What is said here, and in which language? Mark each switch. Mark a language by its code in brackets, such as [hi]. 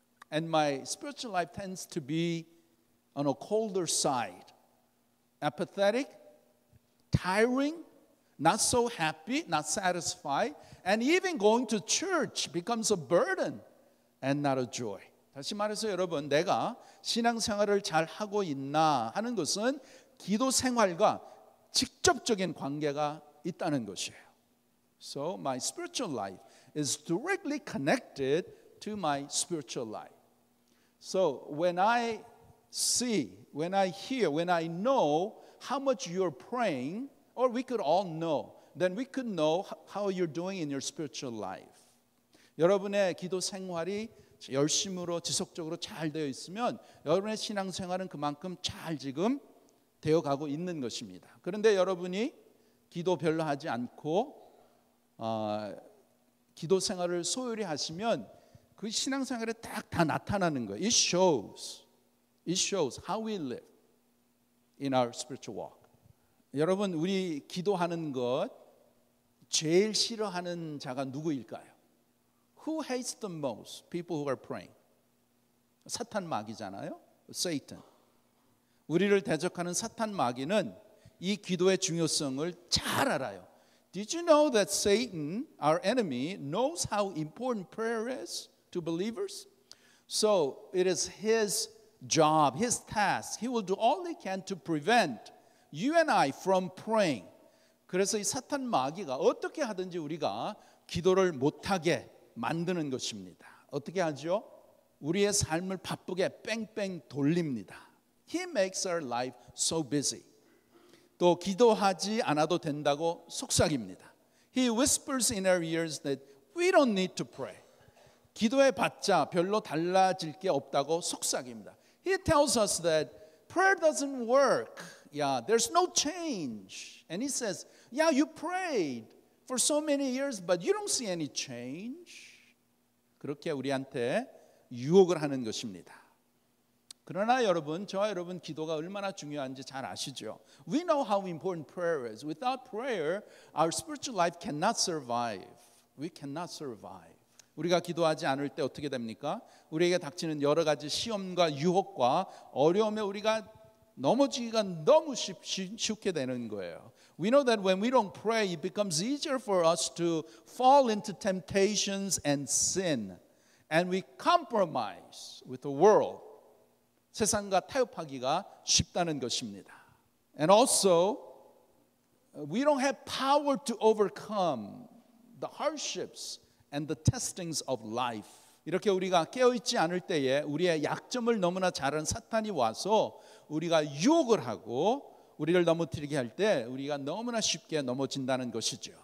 [en] And my spiritual life tends to be on a colder side, apathetic, tiring, not so happy, not satisfied, and even going to church becomes a burden and not a joy. [ko] 다시 말해서 여러분 내가 신앙생활을 잘 하고 있나 하는 것은 기도 생활과 직접적인 관계가 있다는 것이에요. [en] So my spiritual life is directly connected to my spiritual life. So when I see, when I hear, when I know how much you're praying, or we could all know, then we could know how you're doing in your spiritual life. [ko] 여러분의 기도 생활이 열심으로 지속적으로 잘 되어 있으면 여러분의 신앙생활은 그만큼 잘 지금 되어가고 있는 것입니다. 그런데 여러분이 기도 별로 하지 않고 기도 생활을 소홀히 하시면 그 신앙생활에 딱 다 나타나는 거예요. [en] It shows how we live in our spiritual walk. [ko] 여러분 우리 기도하는 것 제일 싫어하는 자가 누구일까요? [en] Who hates the most people who are praying? [ko] 사탄 마귀잖아요. [en] Satan. [ko] 우리를 대적하는 사탄 마귀는 이 기도의 중요성을 잘 알아요. [en] Did you know that Satan, our enemy, knows how important prayer is to believers? So it is his job, his task. He will do all he can to prevent you and I from praying. [ko] 그래서 이 사탄 마귀가 어떻게 하든지 우리가 기도를 못하게 만드는 것입니다. 어떻게 하죠? 우리의 삶을 바쁘게 뺑뺑 돌립니다. [en] He makes our life so busy. [ko] 또 기도하지 않아도 된다고 속삭입니다. [en] He whispers in our ears that we don't need to pray. [ko] 기도해봤자 별로 달라질 게 없다고 속삭입니다. [en] He tells us that prayer doesn't work. Yeah, there's no change. And he says, yeah, you prayed for so many years, but you don't see any change. [ko] 그렇게 우리한테 유혹을 하는 것입니다. 그러나 여러분, 저와 여러분 기도가 얼마나 중요한지 잘 아시죠? [en] We know how important prayer is. Without prayer, our spiritual life cannot survive. We cannot survive. [ko] 우리가 기도하지 않을 때 어떻게 됩니까? 우리에게 닥치는 여러 가지 시험과 유혹과 어려움에 우리가 넘어지기가 너무 쉽게 되는 거예요. [en] We know that when we don't pray, it becomes easier for us to fall into temptations and sin. And we compromise with the world. [ko] 세상과 타협하기가 쉽다는 것입니다. [en] And also, we don't have power to overcome the hardships and the testings of life. [ko] 이렇게 우리가 깨어있지 않을 때에 우리의 약점을 너무나 잘 아는 사탄이 와서 우리가 유혹을 하고 우리를 넘어뜨리게 할 때 우리가 너무나 쉽게 넘어진다는 것이죠.